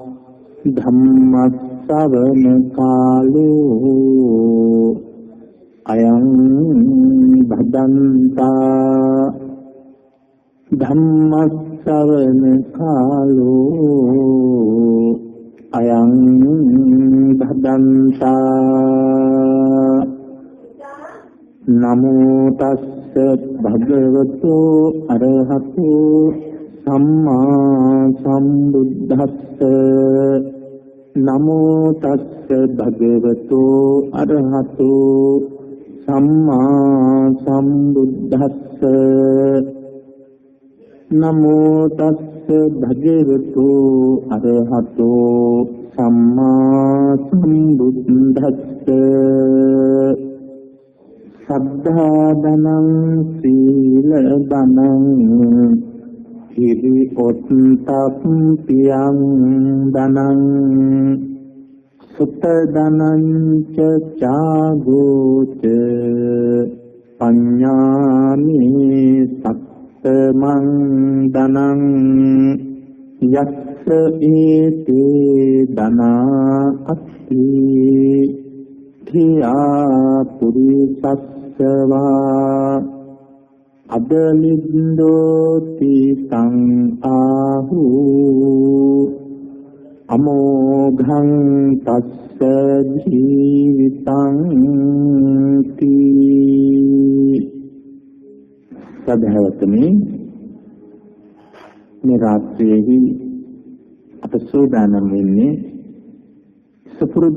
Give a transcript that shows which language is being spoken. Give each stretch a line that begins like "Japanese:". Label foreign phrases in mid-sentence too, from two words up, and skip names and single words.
Pali: ධම්මස්සවන කාලෝ අයං භදන්තා ධම්මස්සවන කාලෝ අයං භදන්තා නමෝ තස්ස භගවතු අරහතු සම්මා සම්බුද්දස්ස නමෝ තස්ස භගවතු අරහතු සම්මා සම්බුද්දස්ස නමෝ තස්ස භගවතු අරහතු සම්මා සම්බුද්දස්ස සද්ධා ධනං සීල ධනං හිරි ඔත්තප්පියං ධනං සුත ධනං ච චාගෝච පඤ්ඤාමි සත්තමං ධනං යස්ස ඒතේ ධනා අත්ති ධියා පුරිසස්සවා අදලින්දෝති තං ආහු අමෝඝං තස්ස ජීවිතං තී
Sinhala: සදහවතුනි මේ රාත්‍රියේදී අප සෝදානම් වෙන්නේ සපුරුදු